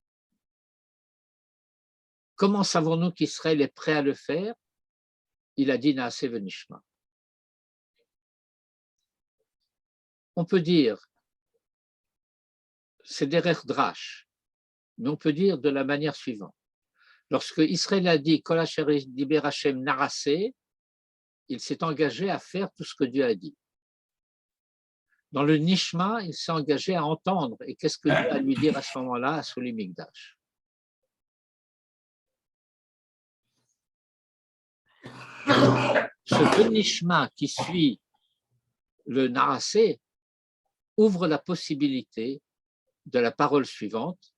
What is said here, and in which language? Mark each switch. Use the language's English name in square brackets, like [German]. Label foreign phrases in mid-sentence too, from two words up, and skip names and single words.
[French] Comment savons-nous qu'Israël est prêt à le faire? Il a dit [Hebrew] נעשה ונשמע. [French] On peut dire, c'est [Hebrew] דרך דרש, [French] mais on peut dire de la manière suivante. Lorsque Israël a dit [Hebrew] כל אשר דבר השם נעשה, [French] il s'est engagé à faire tout ce que Dieu a dit. Dans le Nishma, il s'est engagé à entendre. Et qu'est-ce que Dieu a à lui dire à ce moment-là, à Souli Mikdash? Ce Nishma qui suit le Narasé ouvre la possibilité de la parole suivante.